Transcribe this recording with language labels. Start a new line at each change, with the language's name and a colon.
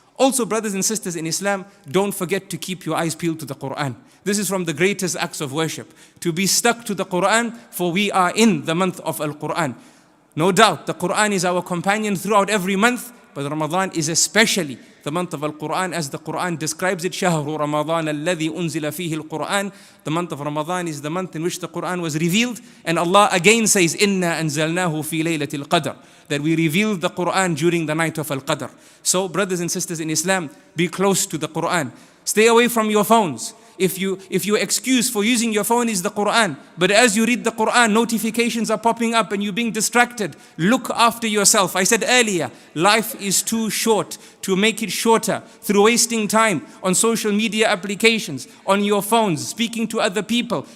English: Also, brothers and sisters in Islam, don't forget to keep your eyes peeled to the Qur'an. This is from the greatest acts of worship, to be stuck to the Qur'an, for we are in the month of Al-Qur'an. No doubt, the Qur'an is our companion throughout every month, but Ramadan is especially the month of Al-Qur'an, as the Qur'an describes it.
Arabic: شهر رمضان الذي أنزل فيه القرآن.
English: The month of Ramadan is the month in which the Qur'an was revealed. And Allah again says,
Arabic: إِنَّا أَنزَلْنَاهُ فِي لَيْلَةِ الْقَدْرِ,
English: that we revealed the Qur'an during the night of Al-Qadr. So, brothers and sisters in Islam, be close to the Qur'an. Stay away from your phones. If your excuse for using your phone is the Qur'an, but as you read the Qur'an, notifications are popping up and you're being distracted, look after yourself. I said earlier, life is too short to make it shorter through wasting time on social media applications, on your phones, speaking to other people.